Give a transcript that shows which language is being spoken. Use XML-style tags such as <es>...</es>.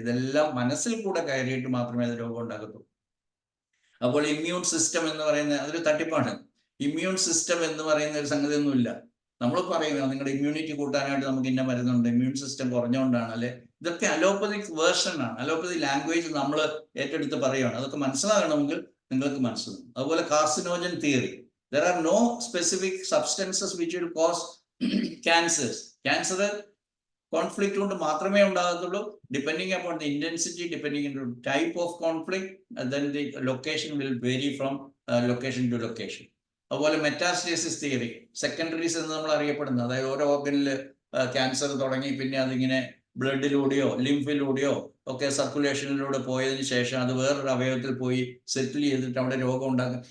<ml>ഇതെല്ലാം മനസ്സിൽ കൂടെ കയറിയിട്ട് മാത്രമേ അത് രോഗം ഉണ്ടാക്കത്തുള്ളൂ. അപ്പോൾ ഇമ്മ്യൂൺ സിസ്റ്റം എന്ന് പറയുന്ന അതൊരു തട്ടിപ്പാണ്. ഇമ്മ്യൂൺ സിസ്റ്റം എന്ന് പറയുന്ന ഒരു സംഗതിയൊന്നുമില്ല. നമ്മൾ പറയുക നിങ്ങളുടെ ഇമ്മ്യൂണിറ്റി കൂട്ടാനായിട്ട് നമുക്ക് ഇന്ന മരുന്നുണ്ട്, ഇമ്മ്യൂൺ സിസ്റ്റം കുറഞ്ഞുകൊണ്ടാണ്, അല്ലെ? ഇതൊക്കെ അലോപ്പതിക് വേർഷനാണ്. അലോപ്പതി ലാംഗ്വേജ് നമ്മൾ ഏറ്റെടുത്ത് പറയുകയാണ്. അതൊക്കെ മനസ്സിലാകണമെങ്കിൽ നിങ്ങൾക്ക് മനസ്സിലാകും.</ml> <en>അതുപോലെ carcinogen theory, there are no specific substances which will cause cancers. Cancer conflict</en> <ml>കൊണ്ട് മാത്രമേ ഉണ്ടാകത്തുള്ളൂ.</ml> <en>Depending upon the intensity, depending on type of conflict, then the location will vary from location to location.</en> <ml>അതുപോലെ മെറ്റാസ്റ്റേസിസ് theory, secondaries എന്ന് നമ്മൾ അറിയപ്പെടുന്നത്, അതായത് ഓരോ ഓർഗനിൽ cancer തുടങ്ങി പിന്നെ അതിങ്ങനെ ബ്ലഡിലൂടെയോ ലിംഫിലൂടെയോ ഒക്കെ സർക്കുലേഷനിലൂടെ പോയതിന് ശേഷം അത് വേറൊരു അവയവത്തിൽ പോയി സെറ്റിൽ ചെയ്തിട്ട് അവിടെ രോഗം ഉണ്ടാക്കും.</ml>